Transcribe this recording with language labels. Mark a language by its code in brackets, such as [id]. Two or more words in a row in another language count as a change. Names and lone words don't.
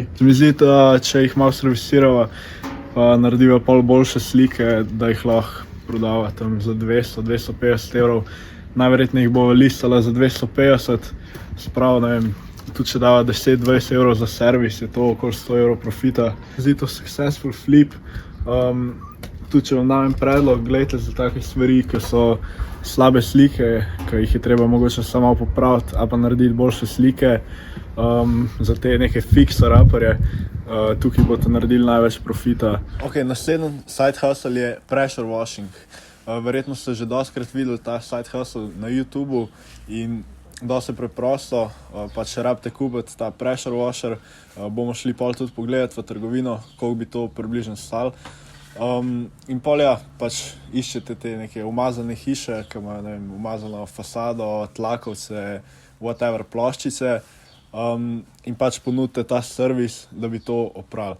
[sl] Se mi zdi, da če jih malo servisirava, pa narediva pol boljše slike, da jih lahko prodava tam za 200-250 evrov. Najverjetneje jih bova listala za 250, spravo, ne vem, tudi če dava 10-20 evrov za servis, je to okoli 100 evrov profita. Zdi to [en] successful flip. [sl] Tudi če vam dam predlog, gledajte za take stvari, ki so slabe slike, ki jih je treba mogoče samo popraviti, ali pa narediti boljše slike, za te neke [en] fixer upperje, [sl] tukaj boste naredili največ profita. Ok, naslednji [en] side hustle [sl] je [en] pressure washing. [sl] Verjetno ste že dostikrat videli ta [en] side hustle [sl] na YouTubu in dosti preprosto, pač rabite kupiti ta [en] pressure washer, [sl] bomo šli pol tudi pogledati v trgovino, koliko bi to približno stalo. In pol ja, pač iščete te neke umazane hiše, ki imajo, ne vem, umazano fasado, tlakovce, whatever, ploščice, in pač ponudite ta servis, da bi to oprali.